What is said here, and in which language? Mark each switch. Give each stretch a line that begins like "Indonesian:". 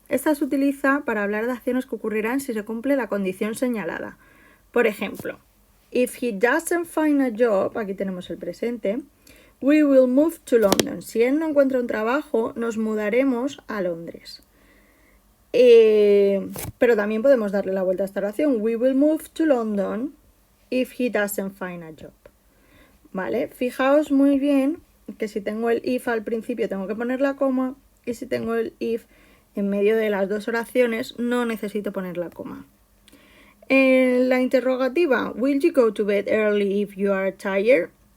Spanish: Esta se utiliza para hablar de acciones que ocurrirán si se cumple la condición señalada. Por ejemplo,
English: if he doesn't find a job,
Spanish: aquí tenemos el presente,
English: we will move to London.
Spanish: Si él no encuentra un trabajo, nos mudaremos a Londres. Pero también podemos darle la vuelta a esta oración.
English: We will move to London if he doesn't find a job.
Spanish: ¿Vale? Fijaos muy bien que si tengo el if al principio tengo que poner la coma y si tengo el if en medio de las dos oraciones no necesito poner la coma. En la interrogativa,
English: will you go to bed early if you are tired?